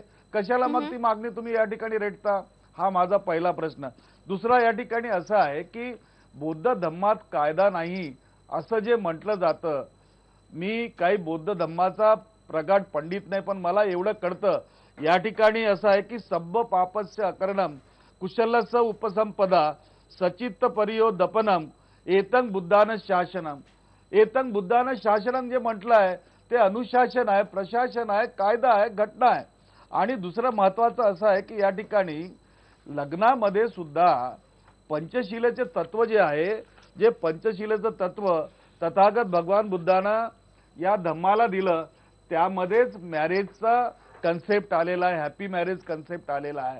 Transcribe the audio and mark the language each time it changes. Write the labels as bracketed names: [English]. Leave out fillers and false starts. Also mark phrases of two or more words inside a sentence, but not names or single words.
[Marathi] कशाला मग ती मागणी तुम्ही या ठिकाणी रेटता? हा माझा पहिला प्रश्न. दुसरा या ठिकाणी असा आहे की बौद्ध धम्मात कायदा नाही असं जे म्हटलं जातं, मी काही बौद्ध धम्माचा प्रगाढ पंडित नाही, पण मला एवढं कळतं या ठिकाणी असं आहे की [Pali] सब्ब पापस्य अकरणम कुशलस उपसंपदा सचित्त परियो दपनम एतं बुद्धान शासनम. एतं बुद्धान शासनम [Marathi] जे म्हटलं आहे ते अनुशासन आहे, प्रशासन आहे, कायदा आहे, घटना आहे. आणि दुसरं महत्वाचं असं आहे की या ठिकाणी लग्नामध्ये सुद्धा पंचशिलेचे तत्व जे आहे, जे पंचशिलेचं तत्व तथागत भगवान बुद्धानं या धम्माला दिलं, त्यामध्येच मॅरेजचा कन्सेप्ट आलेला आहे, [English] happy marriage concept [Marathi] आलेला आहे.